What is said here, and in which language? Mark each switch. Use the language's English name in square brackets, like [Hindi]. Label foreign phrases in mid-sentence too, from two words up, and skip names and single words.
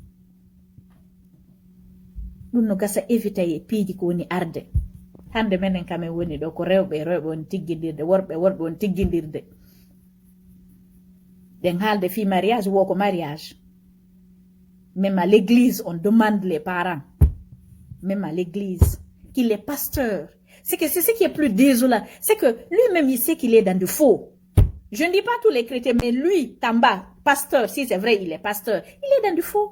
[Fula] ɗum no gasa évita e piiji ko woni arde hande menen kamen woni ɗo ko rewɓe woni tiggindirde worɓe woni tiggindirde ɗen haalde fi mariage wo ko mariage [French] même à l'église on demande les parents même à l'église qu'il est pasteur c'est ce qui est plus désolant c'est que lui-même il sait qu'il est dans du faux. Je ne dis pas tous les chrétiens, mais lui, Tamba, pasteur, si c'est vrai, il est pasteur, il est dans du faux.